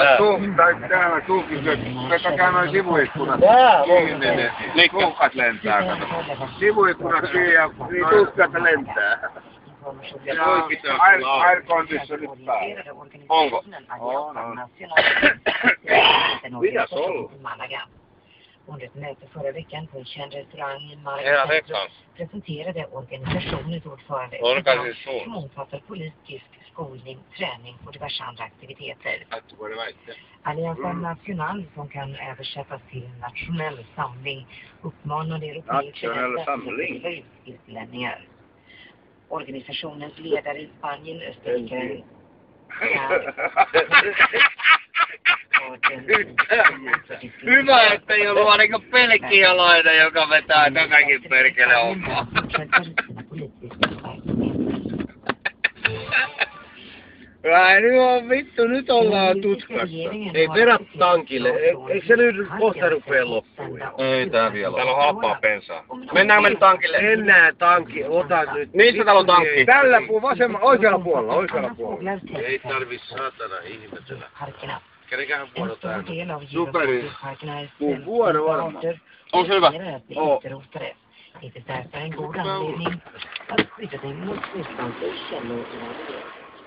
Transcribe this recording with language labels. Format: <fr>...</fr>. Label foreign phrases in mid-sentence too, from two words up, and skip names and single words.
<fi>Täällä vetäkää noin sivuikkunat. Niin Tuhkat lentää, kato. Sivuikkunat kiinni ja tuhkat lentää. Ja</fi> <en>air conditionit</en> <fi>päällä. Onko? On. Mitäs ollut?</fi> <sv>Under ett möte förra veckan på en känd restaurang i Hela Malaga veckan. presenterade organisationens ordförande ett Organisation. program som omfattar politisk skolning, träning och diverse andra aktiviteter. Alliansen National, som kan översättas till nationell samling, uppmanar europeiska länder utlänningar. Organisationens ledare i Spanien, Österrike,</sv> <fi>Hyvä, että ei ollut vaan niinku pelkkialainen, joka vetää tätäkin perkele hommaa. Nyt ollaan tutkassa. Ei vedä tankille. Eikö se nyt kohta rupee loppuun? Ei tää vielä. Täällä on halpaa bensaa. Mennään me tankille. Mennään tankki. Ota nyt. Missä täällä on tankki? Tällä oikealla puolella. Ei tarvi saatana ihmetellä. Kenekähän vuoro tää? Superi. Mun vuoro varmaan. Onko se hyvä? Oo.</fi> <sv>Det är därför en god anledning att skydda dig mot fristående källor.</sv>